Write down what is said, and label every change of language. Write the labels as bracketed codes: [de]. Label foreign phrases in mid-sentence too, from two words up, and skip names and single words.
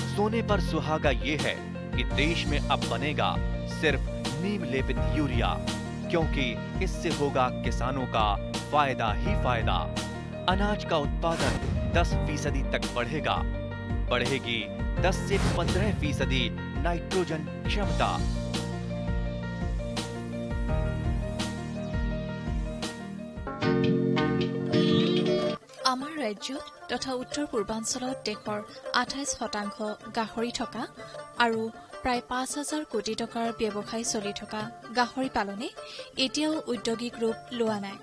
[hi] सोने पर सुहागा ये है कि देश में अब बनेगा सिर्फ नीम लेपित यूरिया, क्योंकि इससे होगा किसानों का फायदा ही फायदा। अनाज का उत्पादन 10% तक बढ़ेगा। बढ़ेगी 10 से 15% नाइट्रोजन क्षमता। [as] আমাৰ ৰাজ্যত তথা উত্তৰ পূৰ্বাঞ্চলত দেশৰ 28% গাহৰি থকা আৰু প্ৰায় 5,000 কোটি টকাৰ ব্যৱসায় চলি থকা গাহৰি পালনে এতিয়াও ঔদ্যোগিক ৰূপ লোৱা নাই।